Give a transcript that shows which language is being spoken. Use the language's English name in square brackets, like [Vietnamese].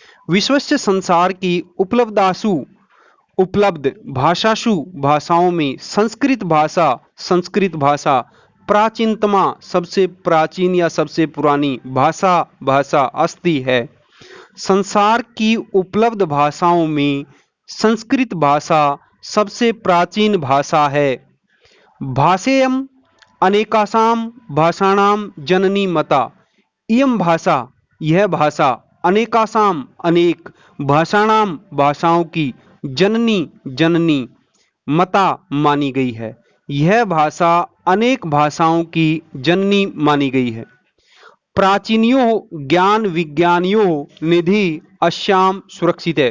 [Sanskrit] विश्वस्य [Hindi] संसार की उपलब्ध [Sanskrit] भाषासु [Hindi] भाषाओं में संस्कृत भाषा [Sanskrit] प्राचीनतमा [Hindi] सबसे प्राचीन या सबसे पुरानी भाषा [Sanskrit] अस्ति [Hindi] है। संसार की उपलब्ध भाषाओं में संस्कृत भाषा सबसे प्राचीन भाषा है। [Sanskrit] भाषेयम् अनेकासां भाषाणां जननी मता। इयं भाषा, [Hindi] यह भाषा, [Sanskrit] अनेकासां [Hindi] अनेक, [Sanskrit] भाषाणां [Hindi] भाषाओं की, [Sanskrit] जननी मता [Hindi] मानी गई है। यह भाषा अनेक भाषाओं की जननी मानी गई है। प्राचीनियों ज्ञान विज्ञानियों निधि [Sanskrit] अस्याम [Hindi] सुरक्षित है।